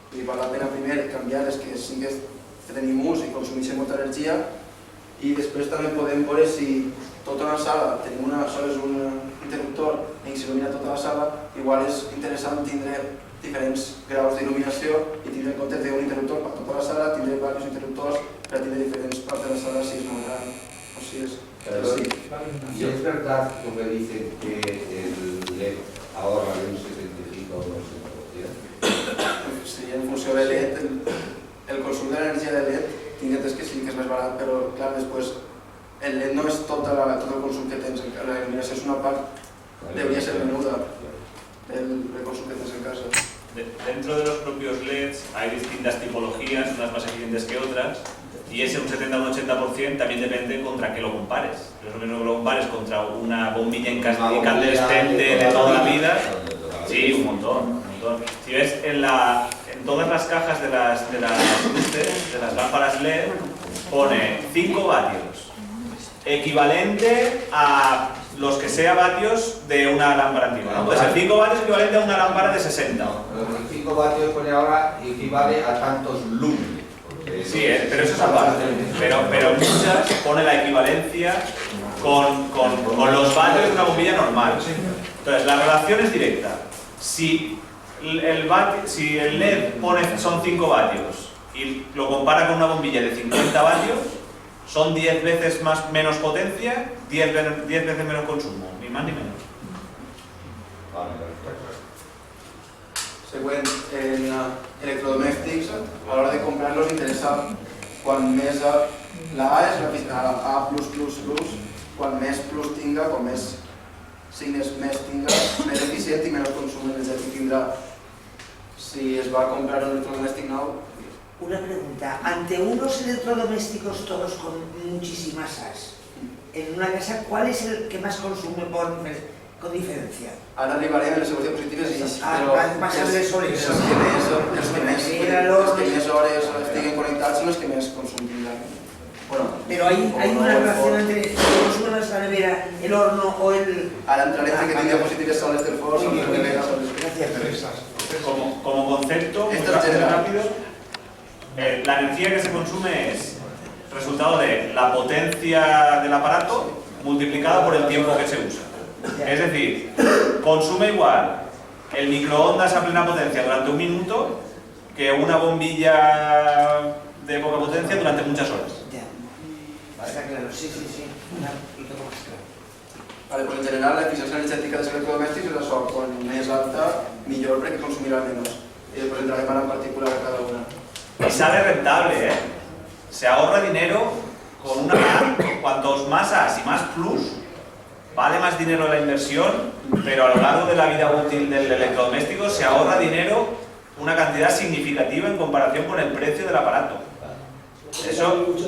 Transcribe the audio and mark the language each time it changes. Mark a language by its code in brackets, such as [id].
[ca] Val la pena primer canviar les que siguin que tenim ús i consumeixen molta energia, i després també podem veure si tota una sala tenim sols un interruptor i s'il·lumina tota la sala, igual és interessant tindre diferents graus d'il·luminació i tindre en compte d'un interruptor per tota la sala, tindre diversos interruptors per tindre diferents parts de la sala si és molt gran o si és... [es] ¿Y es verdad lo que dicen que el LED ahorra de un 75 o un 80%? [ca] Sí, en funció de LED, el consum de l'energia de LED tinguetes que sí que és més barat, però clar, després el LED no és tot el consum que tens, la il·luminació és una part, [es] debería ser menuda [ca] el consum que tens en casa. [es] Dentro de los propios LEDs hay distintas tipologías, unas más eficientes que otras, y ese un 70 o un 80% también depende contra qué lo compares. No es lo mismo que lo compares contra una bombilla incandescente de toda la vida. Sí, un montón. Si ves en todas las cajas de las luces, de las lámparas LED, pone 5 vatios, equivalente a los que sea vatios de una lámpara antigua, ¿no? Pues el 5 vatios equivalente a una lámpara de 60. Los 5 vatios pone ahora equivale a tantos lúmenes. Sí, pero eso es aparte. Pero muchas pone la equivalencia con los vatios de una bombilla normal. Entonces, la relación es directa. Si el LED son 5 vatios y lo compara con una bombilla de 50 vatios, son 10 veces menos potencia, 10 veces menos consumo, ni más ni menos. [ca] Següent, en electrodomèstics, a l'hora de comprar-los interessa quan més la A és la A+++, quan més plus tinga, quan més signes més tinga, més eficient i menys consum energètic tindrà. Si es va comprar un electrodomèstic nou. [es] Una pregunta, ante unos electrodomésticos todos con muchísimas As, en una casa, ¿cuál es el que más consume con diferencia? [ca] Ara arribarem a les següents diapositives i els que més hores estiguen connectats són els que més consum tindran. [es] Pero hay una relación entre el consumo de la nevera, el horno o el... [ca] Ara entrarem que tinc diapositives soles del forn, soles de nevera, soles... [es] Gracias. Como concepto, muy rápido, la energía que se consume es resultado de la potencia del aparato multiplicada por el tiempo que se usa. Es decir, consume igual el microondas a plena potencia durante 1 minuto que una bombilla de poca potencia durante muchas horas. Está claro, sí. Lo tengo más claro. Vale, pues [ca] en general l'eficiència energètica dels electrodomèstics és això, quan més alta, millor perquè consumirà menys. [es] Y después entraremos en particular a cada una. Y sale rentable, ¿eh? Se ahorra dinero con una plan. Cuantos más as y más plus, vale más dinero la inversión, pero a lo largo de la vida útil del electrodoméstico se ahorra dinero una cantidad significativa en comparación con el precio del aparato. Eso...